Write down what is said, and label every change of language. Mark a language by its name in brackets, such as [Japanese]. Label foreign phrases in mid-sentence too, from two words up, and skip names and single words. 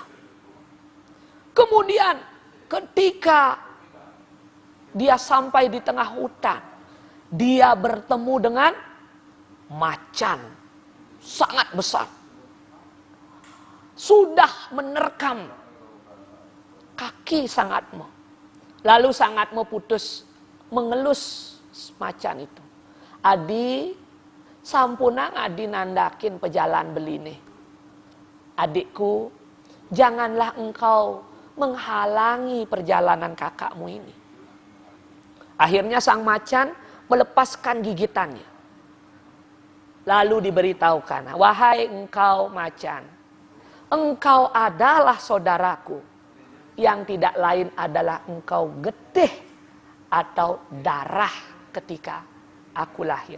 [Indonesian] Kemudian ketika dia sampai di tengah hutan, dia bertemu dengan macan sangat besar sudah menerkam kaki Sang Atma. Lalu Sang Atma putus mengelus macan itu. [Balinese] Adi, sampunang adi nandakin pejalan beline. [Indonesian] Adikku, janganlah engkau menghalangi perjalanan kakakmu ini. Akhirnya sang macan melepaskan gigitannya. Lalu diberitahukan, wahai engkau macan, engkau adalah saudaraku, yang tidak lain adalah engkau getih atau darah ketika aku lahir.